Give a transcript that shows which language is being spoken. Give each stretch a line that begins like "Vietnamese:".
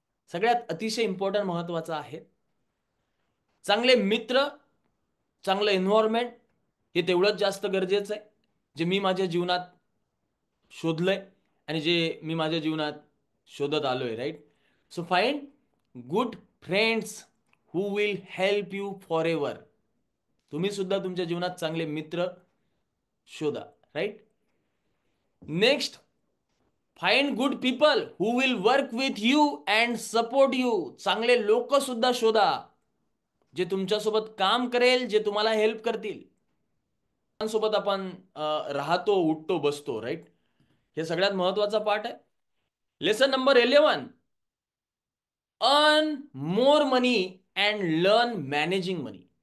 Marathi: सगळ्यात अतिशय इम्पॉर्टंट महत्वाचं आहे. चांगले मित्र, चांगलं एन्व्हायरमेंट हे तेवढंच जास्त गरजेचं आहे जे मी माझ्या जीवनात शोधलंय आणि जे मी माझ्या जीवनात शोधत आलोय, right.
English: So find good friends who will help you forever.
Marathi: तुम्ही सुद्धा तुमच्या जीवनात चांगले मित्र शोधा, right.
English: Next, find good people who will work with you and support you.
Marathi: चांगले लोक सुद्धा शोधा जे तुमच्यासोबत काम करेल, जे तुम्हाला हेल्प करतील. सोबत आपण राहतो, उठतो, बसतो, राईट. हे सगळ्यात महत्वाचा पार्ट आहे.
English: Lesson number 11, earn more money and learn managing money.